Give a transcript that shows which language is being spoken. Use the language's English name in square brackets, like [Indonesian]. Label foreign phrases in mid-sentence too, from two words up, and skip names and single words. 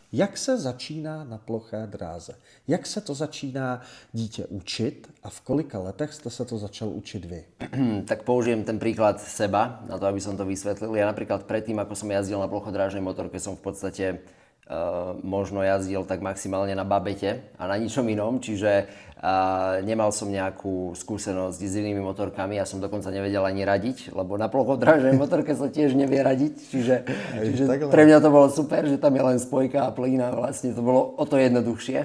[Czech] Jak se začíná na ploché dráze? Jak se to začíná dítě učit a v kolika letech jste se to začal učit vy? [Slovak] Tak použijem ten príklad seba, na to, aby som to vysvetlil. Ja napríklad predtým, ako som jazdil na plochodrážnej motorke, som v podstate možno jazdil tak maximálne na babete a na ničom inom, čiže nemal som nejakú skúsenosť s inými motorkami, ja som dokonca nevedel ani radiť, lebo na plochodrážnej motorke sa tiež nevie radiť, čiže pre mňa to bolo super, že tam je len spojka a plyn a vlastne to bolo o to jednoduchšie.